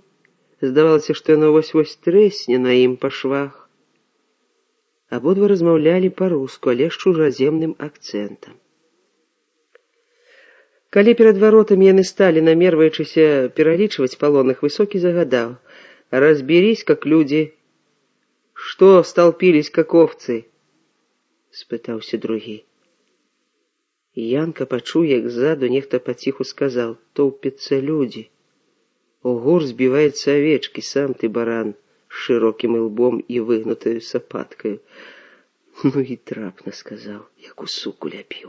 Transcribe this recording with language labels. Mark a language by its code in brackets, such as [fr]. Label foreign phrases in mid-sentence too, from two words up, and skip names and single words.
[be] Здавалася, што яно вось-вось трэсне на ім па швах. Абодва размаўлялі па-руску, але з чужаземным акцэнтам. Калі перад варотамі яны сталі, намерваючыся пералічваць палонных, высокі загадаў: [ru] «Разберись, как люди». «Что столпились, как овцы?» — [be] спытаўся другі. Янка пачуў, як ззаду нехта паціху сказаў: «Тоўпяцца людзі. У гор збіваюцца авечкі, сам ты баран з шырокім ілбом і выгнутаю сапаткаю». «Ну і трапна», — сказаў, як у суку ляпіў.